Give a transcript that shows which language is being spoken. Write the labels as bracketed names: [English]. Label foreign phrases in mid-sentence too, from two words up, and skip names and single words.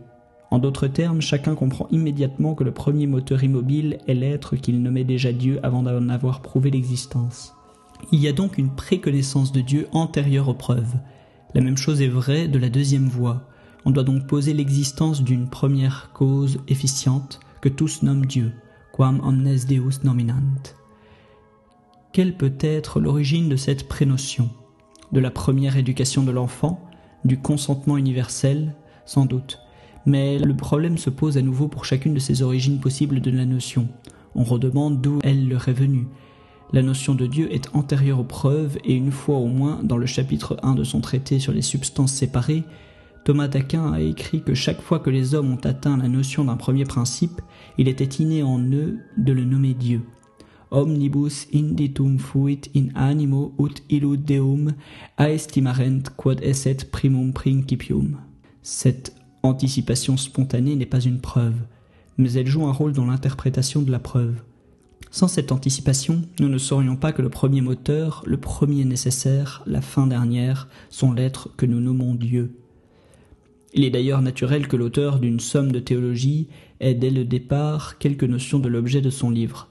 [French] En d'autres termes, chacun comprend immédiatement que le premier moteur immobile est l'être qu'il nommait déjà Dieu avant d'en avoir prouvé l'existence. Il y a donc une préconnaissance de Dieu antérieure aux preuves. La même chose est vraie de la deuxième voie. On doit donc poser l'existence d'une première cause efficiente que tous nomment Dieu, [Latin] quam omnes Deus nominant. [French] Quelle peut être l'origine de cette prénotion ? De la première éducation de l'enfant ? Du consentement universel ? Sans doute. Mais le problème se pose à nouveau pour chacune de ces origines possibles de la notion. On redemande d'où elle leur est venue. La notion de Dieu est antérieure aux preuves et une fois au moins, dans le chapitre 1 de son traité sur les substances séparées, Thomas d'Aquin a écrit que chaque fois que les hommes ont atteint la notion d'un premier principe, il était inné en eux de le nommer Dieu. [Latin] Omnibus inditum fuit in animo ut illud Deum aestimarent quod esset primum principium. [French] Cette anticipation spontanée n'est pas une preuve, mais elle joue un rôle dans l'interprétation de la preuve. Sans cette anticipation, nous ne saurions pas que le premier moteur, le premier nécessaire, la fin dernière, sont l'être que nous nommons Dieu. Il est d'ailleurs naturel que l'auteur d'une somme de théologie ait dès le départ quelque notion de l'objet de son livre.